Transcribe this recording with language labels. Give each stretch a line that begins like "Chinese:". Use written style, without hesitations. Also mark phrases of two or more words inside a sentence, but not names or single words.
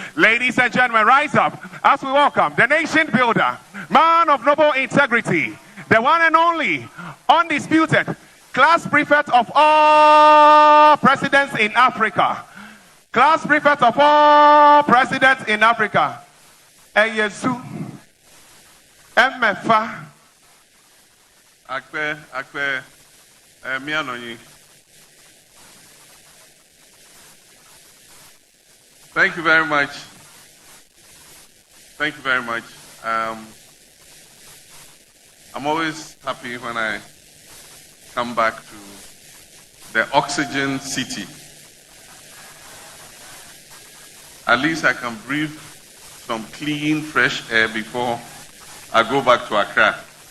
English: Ladies and gentlemen, rise up as we welcome the nation builder, man of noble integrity, the one and only, undisputed, class prefect of all presidents in Africa. Class prefect of all presidents in Africa.
Ewe: Eyesu. Emefa. Akpe, mianoyi.
English: Thank you very much. Thank you very much. I'm always happy when I come back to the oxygen city. At least I can breathe some clean, fresh air before I go back to Accra.